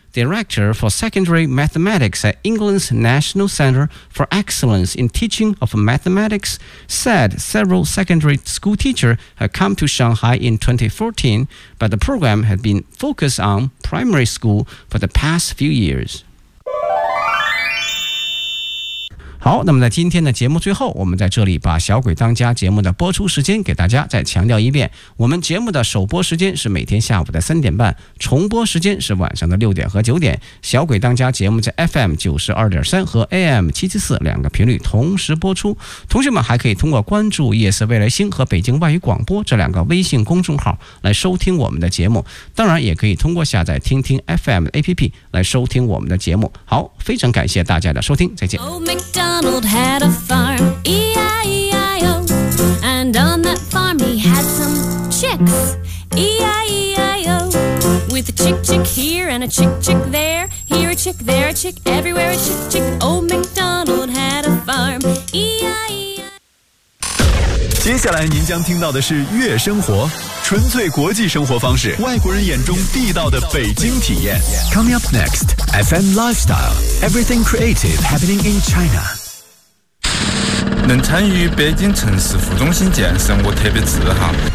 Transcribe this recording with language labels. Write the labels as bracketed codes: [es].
[en] Director for Secondary Mathematics at England's National Centre for Excellence in Teaching of Mathematics, said several secondary school teachers had come to Shanghai in 2014, but the program had been focused on primary school for the past few years. [zh] 好，那么在今天的节目最后，我们在这里把小鬼当家节目的播出时间给大家再强调一遍。我们节目的首播时间是每天下午的3:30，重播时间是晚上的6:00和9:00。小鬼当家节目在 FM92.3 和 AM774 两个频率同时播出。同学们还可以通过关注夜色未来星和北京外语广播这两个微信公众号来收听我们的节目。当然也可以通过下载听听 FM APP 来收听我们的节目。好，非常感谢大家的收听，再见。 [en] Donald had a farm, E-I-E-I-O, and on that farm he had some chicks, E-I-E-I-O, with a chick chick here and a chick chick there a chick, there a chick, everywhere a chick chick, old MacDonald had a farm, E-I-E-I-O. [zh] 接下来您将听到的是《悦生活》。纯粹国际生活方式，外国人眼中地道的北京体验。 [en] Coming up next, FM Lifestyle, Everything Creative Happening in China. [zh] 能参与北京城市副中心建设，我特别自豪。